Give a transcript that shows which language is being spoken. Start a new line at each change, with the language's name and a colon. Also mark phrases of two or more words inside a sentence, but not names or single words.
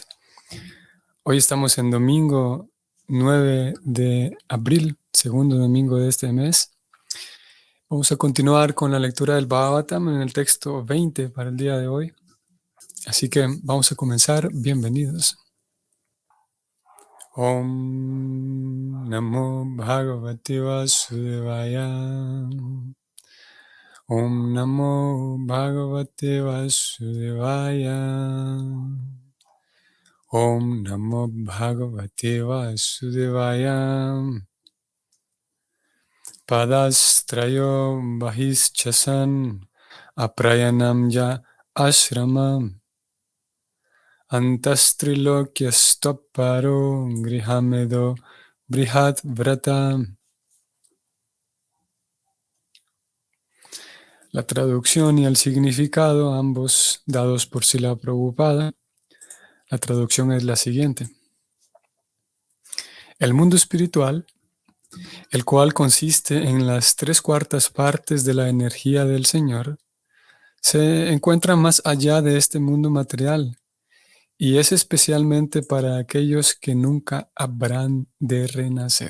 Spanish: Hoy estamos en domingo 9 de abril, segundo domingo de este mes. Vamos a continuar con la lectura del Bhagavatam en el texto 20 para el día de hoy. Así que vamos a comenzar. Bienvenidos.
Sanskrit: Om Namo Bhagavate Vasudevaya. Om Namo Bhagavate Vasudevaya. Om Namo Bhagavate Vasudevaya. Padastrayo Bahishchasan Aprayanam Ya Ashramam Antastrilokyastopparo Grihamedo Brihat Vrata.
Spanish: La traducción y el significado, ambos dados por Srila Prabhupada. La traducción es la siguiente. El mundo espiritual, el cual consiste en las 3/4 partes de la energía del Señor, se encuentra más allá de este mundo material y es especialmente para aquellos que nunca habrán de renacer.